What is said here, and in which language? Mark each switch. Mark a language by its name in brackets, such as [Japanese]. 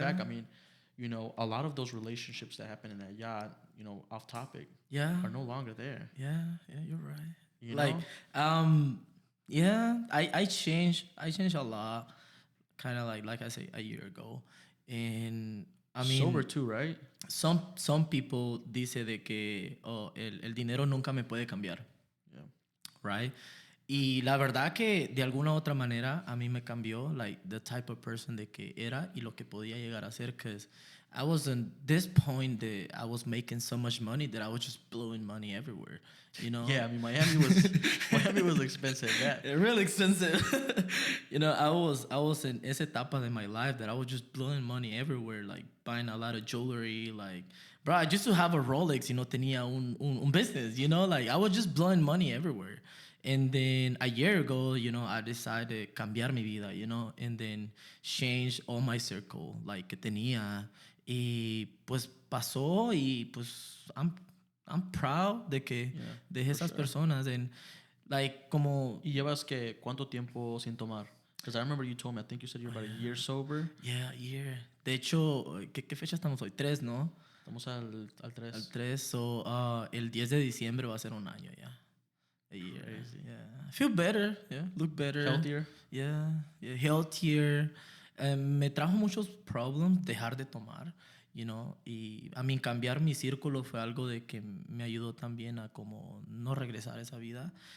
[English] back, I mean, a lot of those relationships that happened in that yacht, off topic, Yeah. are no longer there. Yeah, you're right. You Like, know? yeah, I changed a lot, kind of like I say, a year ago, and I mean, Sober too, right? some people [Spanish] dice de que el dinero nunca me puede cambiar, [English] Yeah. right? [Spanish] Y la verdad que de alguna u otra manera a mí me cambió, [English] like, the type of person [Spanish] de que era y lo que podía llegar a ser, [English] because I was in this point that I was making so much money that I was just blowing money everywhere, Yeah, I mean, Miami was expensive. Yeah. Really expensive. I was in [Spanish] esa etapa de [English] my life that I was just blowing money everywhere, like buying a lot of jewelry. Like, bro, I used to have a Rolex, [Spanish] tenía un [English] business, like I was just blowing money everywhere. And then a year ago, I decided [Spanish] cambiar mi vida, [English] and then change all my circle, like, [Spanish] que tenía. Y pues pasó y pues [English] I'm proud [Spanish] de que dejé esas personas [English] and like [Spanish] como ¿Y llevas cuánto tiempo sin tomar? [English] Because I remember you told me, I think you said you're about a year sober. yeah, year. [Spanish] De hecho, ¿qué fecha estamos hoy? 3, ¿no? Estamos al 3. Al 3, so el 10 de diciembre va a ser un año ya. [English] A year. Crazy. Yeah. I feel better, yeah, look better. Healthier? Yeah, healthier. [Spanish] Me trajo muchos problems dejar de tomar, y a mí cambiar mi círculo fue algo de que me ayudó también a como no regresar a esa vida.